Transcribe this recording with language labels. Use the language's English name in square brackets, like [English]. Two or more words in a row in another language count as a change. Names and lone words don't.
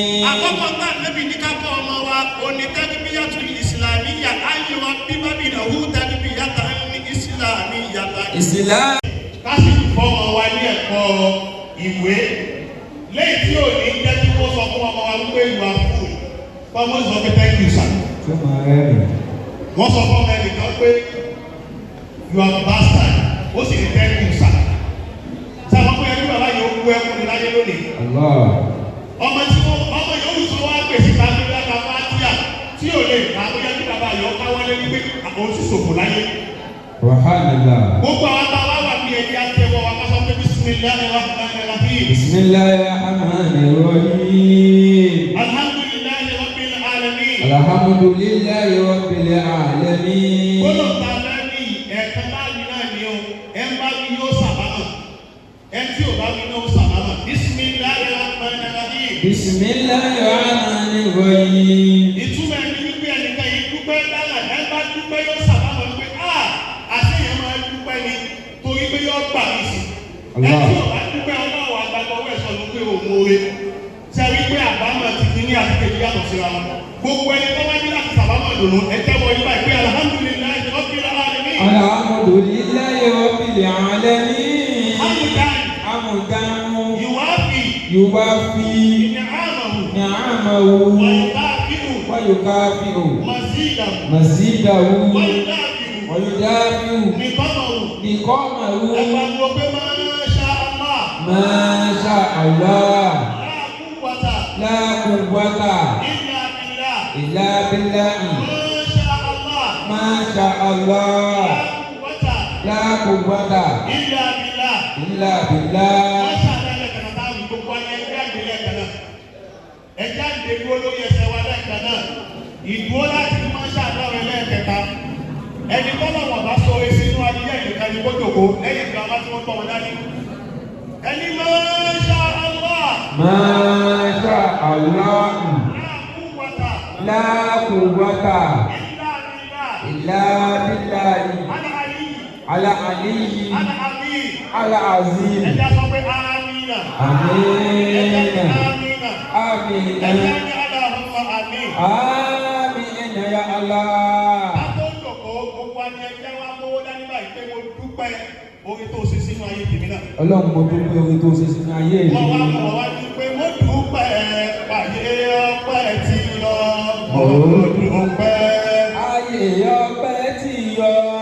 [Yoruba] Àkọ́kọ́ tá a nẹ́bi ní ká kọ́ ọmọ wa, ó ní [Arabic] التربية الإسلامية, [Yoruba] ayé wa bí bábí náà hú [Arabic] التربية الإسلامية. [Yoruba] Islam. Ká sì fọ́ ọmọ wa ní ẹ̀kọ́ ìwé. Lẹ́yìn tí ò ní jẹ́ kí wọ́n sọ fún ọmọ wa wípé [English] you are fool. [Yoruba] Kọ́mọ sọ pé [English] thank you sir. [Yoruba] Ṣé màá rẹ́ mi? Wọ́n sọ fún ọmọ ẹnìkan pé [English] you are bastard. [Yoruba] Ó sì ní [English] thank you sir. [Yoruba] Ṣé àwọn ọmọ ẹbí bàbá yìí ó kú ẹkún ní láyé lónìí? Allah. Ọmọ tí wọ́n, ọmọ yòówù tó wá pèsè tàbí lára Fátíà tí ò lè kà á, ó yẹ kí bàbá yìí ó káwọ́ lé wípé àwọn sì ṣòfò láyé. Subhanallah. Gbogbo àwọn tá a wá wà ní ẹ̀yà tẹ́wọ́ wa ká sọ pé [Arabic] بسم الله الرحمن الرحيم. بسم الله الرحمن الرحيم. الحمد لله رب العالمين. الحمد لله رب العالمين. [Yoruba] Gbọ́dọ̀ ta fẹ́ ní ẹ̀ẹ̀kan báyìí náà ni o. Ẹ ń bá wí yóò sàbámà. Ẹ tí ò bá wí náà ó sàbámà. [Arabic] بسم الله الرحمن الرحيم. بسم الله الرحمن الرحيم. [Yoruba] Ìtumọ̀ ẹni wípé ẹnìkan yìí dúpẹ́ lára, ẹ bá dúpẹ́ yóò sàbámà wípé, "Ah, àṣé yẹn máa dúpẹ́ ni, torí pé yóò gbà mí sí." Ẹ Allah. tí ò bá dúpẹ́, Ọlọ́run àgbàdo ọwọ́ ẹ̀ sọ ló pé ò mú oore. Ṣé ẹ rí pé àbámọ̀ ti fi ní àti kejì yàtọ̀ síra wọn? Gbogbo ẹni tó wá ní láti sàbámọ̀ dùnú, ẹ tẹ́wọ́ yín báyìí pé, [Arabic] "الحمد لله رب العالمين." الحمد لله رب العالمين. Hamdan. حمدا Yuwafi. يوافي Ni'amahu. نعمه Wa yukafi'u. ويكافئ Mazidahu. مزيده Wa yudafi'u. ويدافع Niqamahu. نقمه. [Yoruba] Ẹ pariwo pé, [Arabic] "ما شاء الله." ما شاء الله. لا قوة. لا قوة إلا بالله. إلا بالله. ما شاء الله. ما شاء الله. لا قوة. لا قوة إلا بالله. إلا بالله. ما شاء الله [Yoruba] lẹ́ẹ̀kan náà, táwọn gbogbo ayé ẹ jáde lẹ́ẹ̀kan náà. Ẹ jáde dúró lórí ẹsẹ̀ wa lẹ́ẹ̀kan náà. Ìdúró láti [Arabic] ما شاء الله [Yoruba] rẹ lẹ́ẹ̀kẹta. Ẹni tọ́lọ̀ wọ̀ bá sọ esi inú ayé ẹ̀ nìkan ni kó jòkó lẹ́yìn ìgbà wá tí wọ́n tọ́ wọn dání. [Arabic] Ẹni ما شاء الله. ما شاء الله. لا قوة. لا قوة إلا بالله. إلا بالله. Al-ali. العلي. Al-azim. العظيم. [Yoruba] Ẹ já sọ pé amina. Àmín. Ẹ já ní amina. Àmín. Ẹ já ní Allahumma àmín. [Arabic] آمين يا الله. [Yoruba] Ká tó jòkó, gbogbo wa ni ẹ jẹ́ wá mówó dání báyìí pé mo dúpẹ́ oore tó ṣe sínú ayé tèmi náà. Ọlọ́run, mo dúpẹ́ oore tó ṣe sínú ayé mi. Wọ́n wá mọ̀ wá dúpẹ́, mo dúpẹ́ pàdé ọpẹ́ tí lọ. Mo dúpẹ́. Ayé ọpẹ́ tí yọ.